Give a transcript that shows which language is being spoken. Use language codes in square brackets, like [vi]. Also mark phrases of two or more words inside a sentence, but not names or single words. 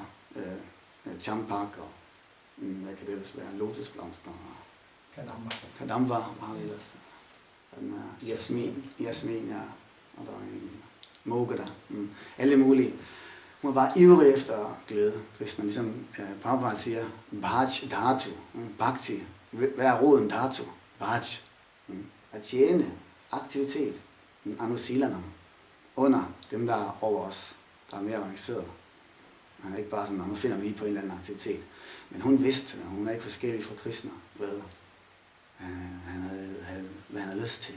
[da] Champak og, hvad kan det ellers være, lotusblomster og kadamba, meget ellers. Den her jasmin, ja, og der er en moga. Alle mulige. Hun var bare ivrig efter glæde. Krishna, ligesom Prabhupada siger, [sa] bhaj dhatu, bhakti. [da] Hvad er roden dhatu? Bhaj. At tjene, aktivitet, anusilanam, under dem, der er over os, der er mere avanceret. Han er ikke bare sådan, nu finder vi lige på en eller anden aktivitet. Men hun vidste, at hun er ikke forskellig fra Krishna, hvad han havde lyst til.